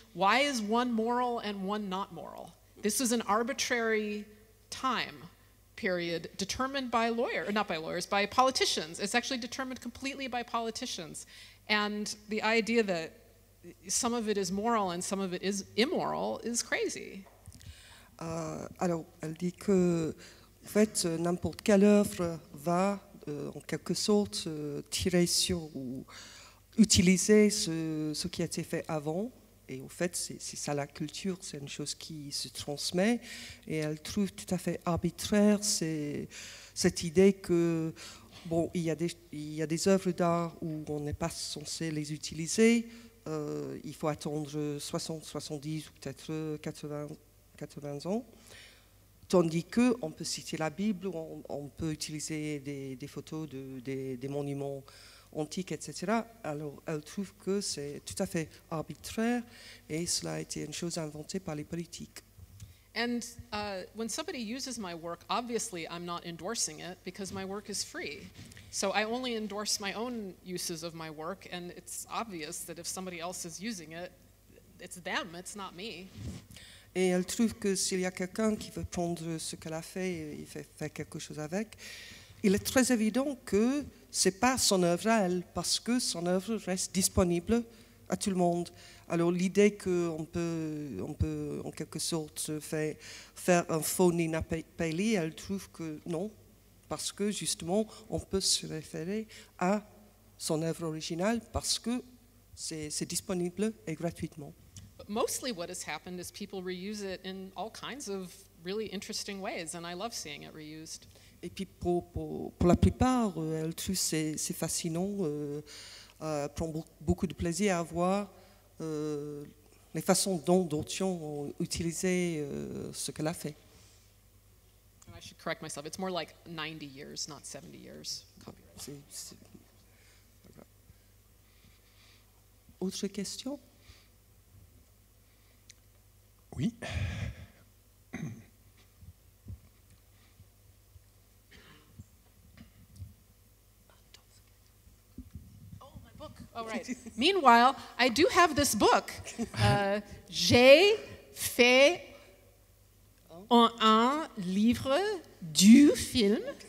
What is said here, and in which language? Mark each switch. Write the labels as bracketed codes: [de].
[en] Why is one moral and one not moral? This is an arbitrary time period determined by by politicians. It's actually determined completely by politicians. And the idea that some of it is moral and some of it is immoral is crazy. [fr] Alors, elle dit que, en fait, n'importe quelle œuvre va, en quelque sorte, tirer sur ou utiliser ce qui a été fait avant. Et au fait, c'est ça la culture, c'est une chose qui se transmet. Et elle trouve tout à fait arbitraire cette idée que, bon, il y a des œuvres d'art où on n'est pas censé les utiliser. Il faut attendre 60, 70 ou peut-être 80 ans. Tandis qu'on peut citer la Bible, on peut utiliser des photos des monuments antiques, etc. Alors, elle trouve que c'est tout à fait arbitraire et cela a été une chose inventée par les politiques. [en] And when somebody uses my work, obviously I'm not endorsing it because my work is free. So I only endorse my own uses of my work, and it's obvious that if somebody else is using it, it's them, it's not me. [fr] Et elle trouve que s'il y a quelqu'un qui veut prendre ce qu'elle a fait et il fait faire quelque chose avec, il est très évident que ce n'est pas son œuvre à elle, parce que son œuvre reste disponible à tout le monde. Alors l'idée qu'on peut en quelque sorte faire un faux Nina Paley, elle trouve que non, parce que justement on peut se référer à son œuvre originale parce que c'est disponible et gratuitement. [en] But mostly what has happened is people reuse it in all kinds of really interesting ways, and I love seeing it reused. [fr] Et puis pour la plupart, elle trouve c'est fascinant, prend beaucoup de plaisir à voir les façons dont d'autres ont utilisé ce qu'elle a fait. [en] I should correct myself. It's more like 90 years, not 70 years. Copyright. [fr] Autre question? Oui. [en] All right. Meanwhile, I do have this book. [fr] J'ai fait un livre du film.